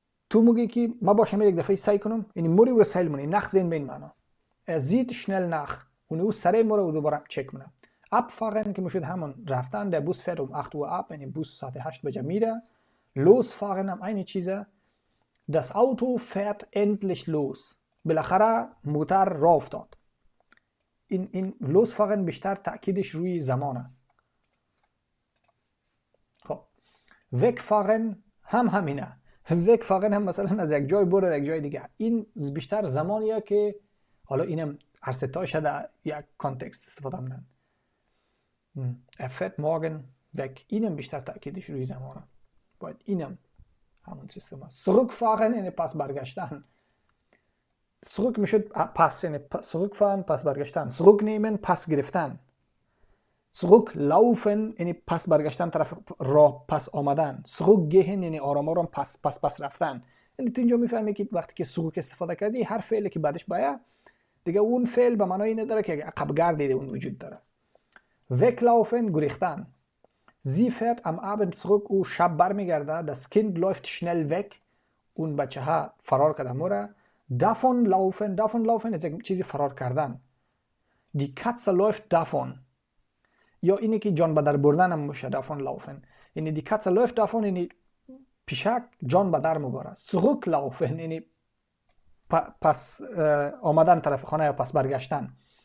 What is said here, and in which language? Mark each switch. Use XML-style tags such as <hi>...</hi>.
<fa>تو میگی که ما باشم یک دفعه سعی کنم، یعنی موری رو سیل مونی. nachsehen به این معنا.</fa> <de>sieht schnell nach.</de> <fa>او سریع موری رو دوباره چک کنه. abfahren که میشد همون رفتن.</fa> <de>der Bus fährt 8 Uhr ab.</de> <fa>یعنی بوس ساعت 8 بجه میره. losfahren هم اینی چیزه.</fa> <de>das Auto fährt endlich los.</de> <fa>بالاخره موتر راه افتاد. این losfahren بیشتر تاکیدش روی زمانه. خب wegfahren هم همینه. wegfahren هم مثلا از یک جای برو یک جای دیگه. این بیشتر زمانیه که حالا اینم هر ستا شده یک کانتکست استفاده میکنن.</fa> <de>fährt morgen weg.</de> <fa>اینم بیشتر تاکیدش روی زمانه. باید اینم همون سیستم است. zurückfahren یعنی پس برگشتن. zurück میشد پس، یعنی zurückfahren پس برگشتن. zurücknehmen پس گرفتن. zurücklaufen یعنی پس برگشتن طرف راه پس آمدن. zurückgehen یعنی آرام آرام پس رفتن. یعنی تو اینجا میفهمی که وقتی که zurück استفاده کردی هر فعلی که بعدش باید دیگه اون فعل به معنای اینه داره که عقب گردیده اون وجود داره. weglaufen گریختن.</fa> <de>sie fährt am Abend zurück.</de> <fa>او شب برمیگرده.</fa> <de>das Kind läuft schnell weg.</de> <fa>اون بچه ها فرار کرده موره. davonlaufen از یک چیزی فرار کردن.</fa> <de>die Katze läuft davon.</de> <fa>یا اینی که جان به در بردن هم میشه davonlaufen. یعنی</fa> <de>die Katze läuft davon</de> <fa>یعنی پیشک جان به در مباره. سغوک لوفن یعنی پس آمدن طرف خانه یا پس برگشتن.</fa>